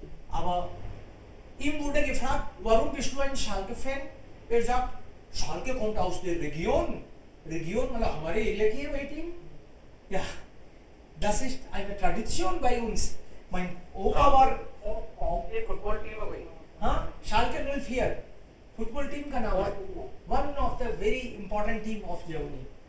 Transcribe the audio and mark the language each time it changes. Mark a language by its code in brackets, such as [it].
[de] Aber ihm wurde gefragt, warum bist du ein Schalke-Fan? Er sagt, Schalke kommt aus der Region. [hi] Region, मतलब हमारे area की है भाई team. [de] Ja, das ist eine Tradition bei uns. Mein Opa war [hi] football team है भाई. हाँ, Schalke 04 football team का नाम है. [en] One of the very important team of Germany.